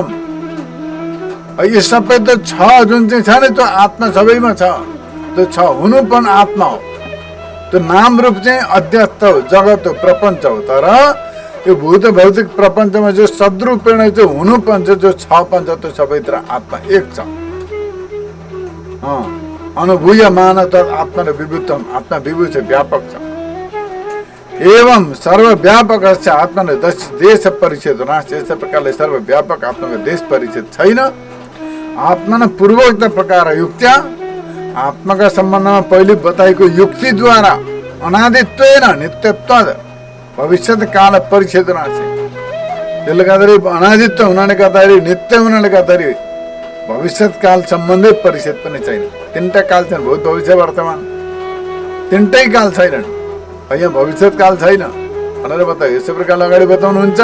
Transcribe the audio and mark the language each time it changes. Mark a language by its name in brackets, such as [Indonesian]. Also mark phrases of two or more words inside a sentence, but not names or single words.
[Nepali] यो सबै त छ, जुन चाहिँ छ नि त्यो आत्मा सबैमा छ। त्यो छ हुनु पनि आत्मा हो। त्यो नाम रूप चाहिँ अध्यस्त हो, जगत हो, प्रपञ्च हो। तर यो भूत भौतिक प्रपञ्चमा जो सदरूपेण जो हुनु पञ्च, जो छ पञ्च, त्यो सबैतिर आत्मा एक छ। [Sanskrit] अनुभूय मानवत्वाद आत्मानो विभुत्वम, [Nepali] आत्मा विभु छ, व्यापक छ। [Sanskrit] एवं सर्वव्यापक आत्मा देश परिच्छेद नास्ति। [Nepali] यस प्रकारले सर्वव्यापक आत्माको देश परिच्छेद छैन। [Sanskrit] आत्मा न पूर्वोक्त प्रकार युक्त्या, [Nepali] आत्माका सम्बन्धमा पहिले बताएको युक्तिद्वारा [Sanskrit] अनादित्वेन नित्यत्वाद भविष्यत काल परिच्छेद नास्ति। [Nepali] त्यसले गर्दाखेरि अनादित्व हुनाले गर्दाखेरि, नित्य हुनाले गर्दाखेरि भविष्यत काल सम्बन्धी परिच्छेद पनि छैन। तिनवटा काल छन्, भूत भविष्य वर्तमान, तिनटै काल छैनन्। यहाँ भविष्यत काल छैन भनेर बतायो। यसै प्रकारले अगाडि बताउनुहुन्छ।